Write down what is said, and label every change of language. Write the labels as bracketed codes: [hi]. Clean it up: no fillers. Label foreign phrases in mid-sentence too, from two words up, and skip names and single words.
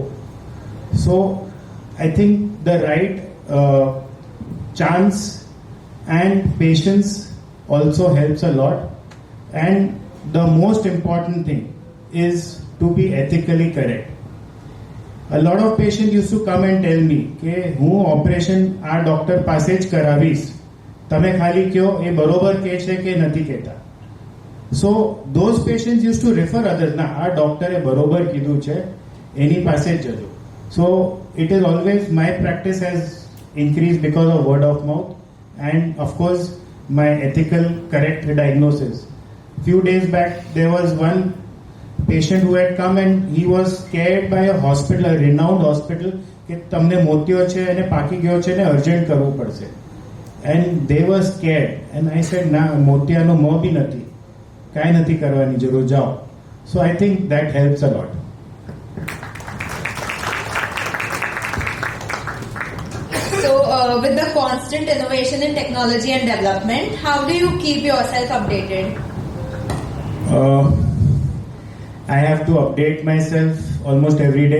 [en] So I think the right chance and patience also helps a lot. And the most important thing is to be ethically correct. A lot of patients used to come and tell me [gu] કે હું ઓપરેશન આ ડોક્ટર પાસે જ કરાવીશ, તમે ખાલી કયો એ બરોબર કહે છે કે નથી કહેતા. [en] So those patients used to refer others, [gu] ના આ ડોક્ટરે બરોબર કીધું છે એની પાસે જ જજો. [en] So it is always, my practice has increased because of word of mouth and of course my ethical correct diagnosis. Few days back there was one patient who had come and he was scared by a hospital, a renowned hospital, [gu] કે તમને મોતિયો છે અને પાકી ગયો છે ને અર્જન્ટ કરવું પડશે. [en] And they were scared and I said, [gu] ના મોતિયાનો મોં બી નથી, કાંઈ નથી કરવાની જરૂર, જાઓ. [en] So I think that helps a lot. So, with the constant innovation in technology and development, how do you keep yourself updated? I have to update myself almost every day.